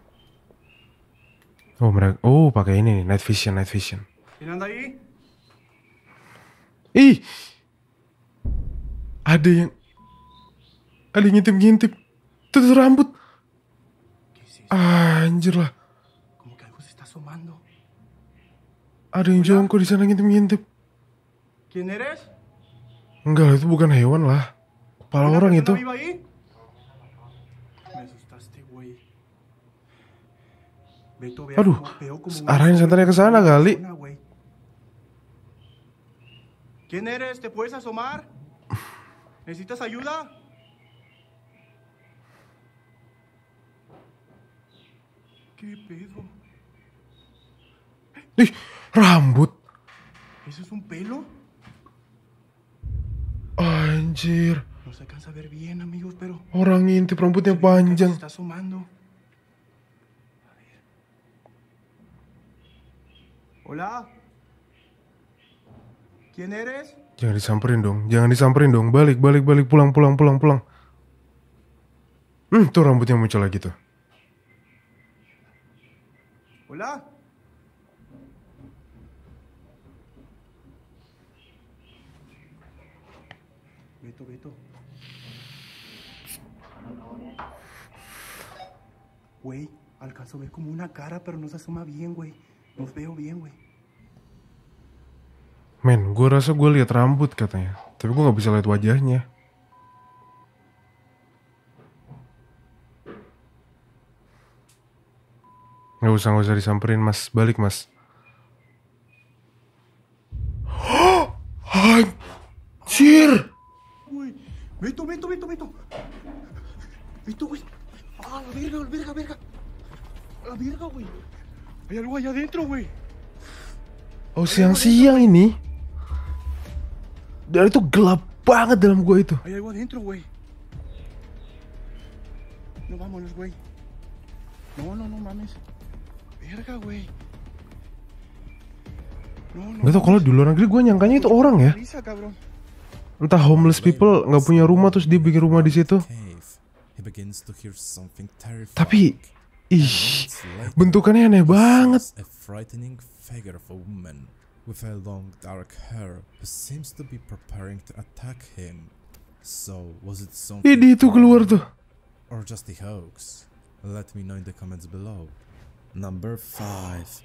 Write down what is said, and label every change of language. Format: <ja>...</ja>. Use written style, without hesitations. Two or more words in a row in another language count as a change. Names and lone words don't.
<id>Oh mereka, pakai ini nih,</id> <en>night vision.</en> <es>¿Quién anda ahí?</es> <id>Ih, ada yang ngintip. Tuh rambut.</id> <es>¿Qué es eso?</es> <id>Anjir lah,</id> <es>Como que algo se está asomando.</es> <id>ada yang jongkok di sana ngintip.</id> <es>¿Quién eres?</es> <id>Enggak, itu bukan hewan lah. Kepala</id> <es>¿Una</es> <id>orang</id> <es>persona</es> <id>itu.</id> <es>viva ahí? Me asustaste, güey. Beto,</es> <id>Aduh,</id> <es>veo como</es> <id>arahin santannya ke sana kali.</id> <es>persona, güey. ¿Quién eres? ¿Te puedes asomar? ¿Necesitas ayuda? ¿Qué pedo?</es> <id>Ih, rambut.</id> <es>¿Eso es un pelo?</es> <id>Anjir,</id> <es>No se alcanza a ver bien, amigos, pero...</es> <id>orang ngintip rambutnya</id> <es>se ve que algo</es> <id>panjang.</id> <es>se está asomando. A ver. Hola. ¿Quién eres?</es> <id>Jangan disamperin dong. Balik, pulang. Tuh rambutnya muncul lagi tuh.</id> <es>Hola. Beto. Güey, alcanzo a ver como una cara, pero no se asoma bien, güey. No veo bien, güey.</es> <id>Men, gue rasa gue lihat rambut katanya, tapi gue nggak bisa lihat wajahnya. Nggak usah disamperin mas, balik mas. Anjir!</id> <es>Güey, Beto. Beto, güey. Ah, la verga. La verga, güey. Hay algo allá adentro, güey.</es> <id>Oh, siang-siang ini. Dan itu gelap banget dalam gua itu.</id> <es>Hay algo adentro, güey. No, vámonos, güey. No, no, no mames. Verga, güey. No, no.</es> <id>Gak tau, kalau di luar negeri gue nyangkanya itu orang ya.</id> <es>Bisa, cabrón.</es> <id>Entah</id> <en>homeless people</en> <id>nggak punya rumah terus dia bikin rumah di situ. Tapi, ih, bentukannya aneh banget.</id> <en>A frightening figure of a woman with a long dark hair who seems to be preparing to attack him. So, was it something</en> <id>Ini itu keluar tuh.</id> <en>or just a hoax? Let me know in the comments below. Number 5.</en>